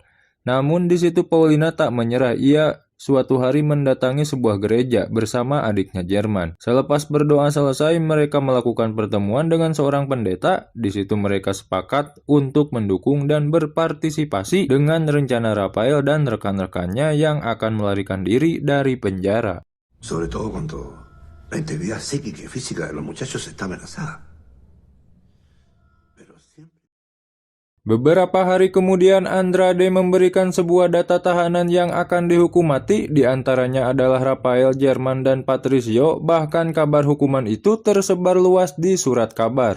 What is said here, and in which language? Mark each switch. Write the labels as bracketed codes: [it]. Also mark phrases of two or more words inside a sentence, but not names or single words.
[id] Namun di situ Paulina tak menyerah. Ia suatu hari mendatangi sebuah gereja bersama adiknya Jerman. Selepas berdoa selesai, mereka melakukan pertemuan dengan seorang pendeta. Di situ mereka sepakat untuk mendukung dan berpartisipasi dengan rencana Rafael dan rekan-rekannya yang akan melarikan diri dari penjara. [es] Sobre todo cuando la integridad psíquica y física de los muchachos está amenazada. [id] Beberapa hari kemudian, Andrade memberikan sebuah data tahanan yang akan dihukum mati. Di antaranya adalah Rafael, Jerman, dan Patricio. Bahkan kabar hukuman itu tersebar luas di surat kabar.